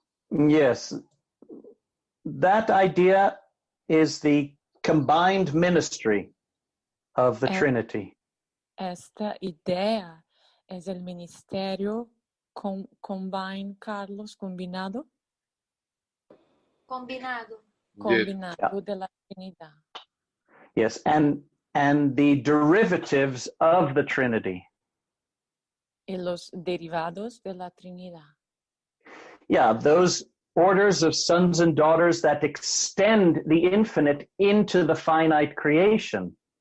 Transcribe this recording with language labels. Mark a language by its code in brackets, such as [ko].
[en] Yes. That idea is the combined ministry of the Trinity. [es] Esta idea es el ministerio combinado. Combinado de la Trinidad. [en] Yes, and the derivatives of the Trinity. [es] Y los derivados de la Trinidad. [en] Yeah, those orders of sons and daughters that extend the infinite into the finite creation.